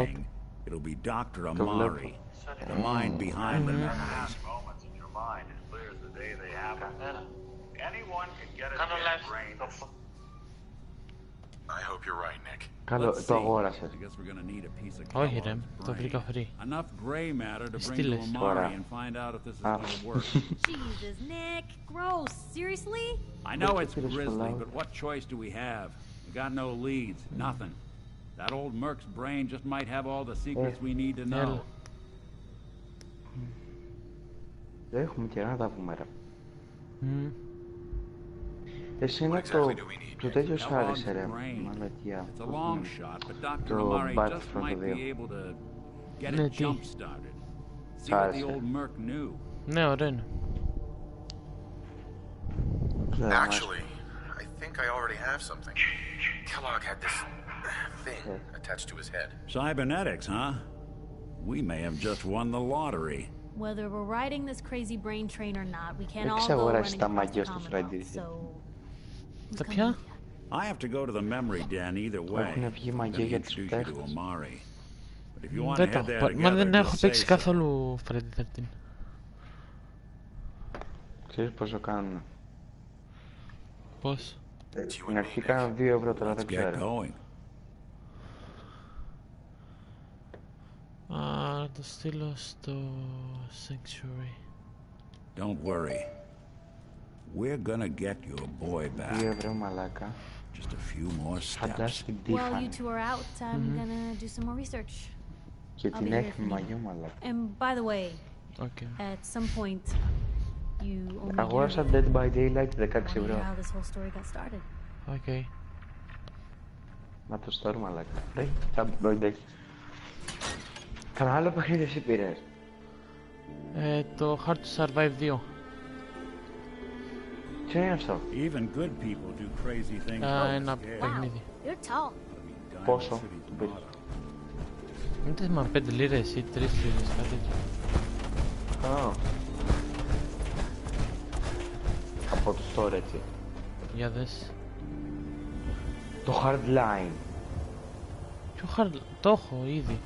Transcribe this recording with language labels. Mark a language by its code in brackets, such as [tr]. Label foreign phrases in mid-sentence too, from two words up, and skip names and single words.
[en] sing, it'll be Dr. Amari, the mind behind the memories. Moments in your mind as clear as the day they happen. Anyone can get a [el] Κάνω [en] dead live brain. [el] στο [en] I hope you're right, Nick. [el] Καλό, [en] Let's [el] το [en] see. [el] αγόρασες. [en] I guess we're gonna need a piece of [el] Όχι ρε, [en] Kellogg's [el] το [en] brain. [el] βρήκα free. [en] Enough gray matter to bring to [el] Στείλες. [en] Amari [el] Ωραία. [en] and find out if this is Ah. gonna work. Jesus, Nick. Gross. Seriously? I know it's Look at this grisly, Fallout. but what choice do we have? We got no leads, nothing. That old Merc's brain just might have all the secrets we need to know. [el] Έλα. Δεν έχουμε καιρό να τα πούμε ρε. Μμ. Εσένα [en] What [el] το... [en] exactly do we need? [el] Το τέτοιο σου [en] Kellogg's [el] άρεσε ρε. [en] brain. [el] Μαλακιά. [en] It's a long shot, but Dr. [el] Το [en] Amari [el] Battlefront [en] just might [el] 2. [en] be able to get [el] Ναι, [en] it [el] τι? [en] jump started. See what the [el] Άρεσε. [en] old Merc knew. [el] Ναι, ωραίο είναι. [en] Actually, I think I already have something. Kellogg had this thing attached to his head. Cybernetics, huh? We may have just won the lottery. Whether we're riding this crazy brain train or not, we can't [el] Δεν [en] all go [el] ξαγοράσει [en] running [el] τα [en] across the [el] μαγιός του [en] Commonwealth, [el] Φρέντι. [en] so... who's [el] Τα [en] coming [el] ποια? [en] with you? I have to go to the memory den either way. [el] Έχουν βγει [en] I'm [el] μαγεία [en] gonna [el] για τους [en] introduce you to [el] παίχτες. [en] Amari. But if you want to [el] Δεν το [en] head [el] έχω [en] there [el] πα- Μα δεν [en] together, [el] έχω [en] just [el] παίξει [en] say so. [el] καθόλου Friday 13. Ξέρεις πόσο κάνουν. Πώς? Στην αρχή κάνουν 2 ευρώ, τώρα [en] Let's [el] δεν [en] get [el] ξέρω. [en] going. [el] Α, να το στείλω στο Sanctuary. [en] Don't worry. We're gonna get your boy [el] 2 [en] back. [el] ευρώ μαλάκα. [en] Just a few more steps. [el] Φαντάστηκε τι [en] While you [el] είχαν. [en] two are out, I'm gonna do some more research. [el] Και [en] I'll [el] την [en] be here if [el] έχει [en] you need [el] μαγιό [en] me. [el] μαλάκα. [en] And by the way, Okay. at some point, you owe me [el] Αγόρασα [en] dearly. [el] Dead by Daylight [en] I [el] 16 [en] wanna hear [el] ευρώ. [en] how this whole story got started. Okay. [el] Μα το story μαλάκα. Ρε, εντάξει. Κανένα άλλο παιχνίδι εσύ πήρες. Το Hard to Survive 2. Τι είναι αυτό. [en] Even good people do crazy things. [el] Ένα [en] Yeah. [el] παιχνίδι. [en] You're tall. [el] Πόσο. [en] City's [el] Το πήρες. [en] motto. [el] Δεν θυμάμαι 5 λίρες ή 3 λίρες, κάτι τέτοιο. Α. Από το store έτσι. Για δες. Το hardline. Ποιο hardline, το έχω ήδη.